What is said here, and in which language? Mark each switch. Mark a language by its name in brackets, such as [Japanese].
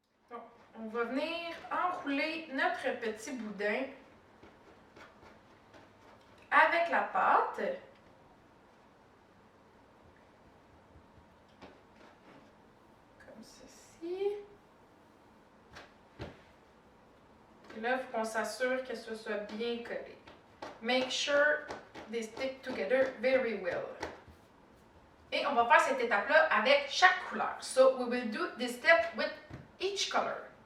[French] Donc, on va venir enrouler notre petit boudin avec la pâte. Comme ceci. Et là, il faut qu'on s'assure que ce soit bien collé. [English] Make sure they stick together very well. [French] Et on va faire cette étape-là avec chaque couleur. [English] So we will do this step with each color.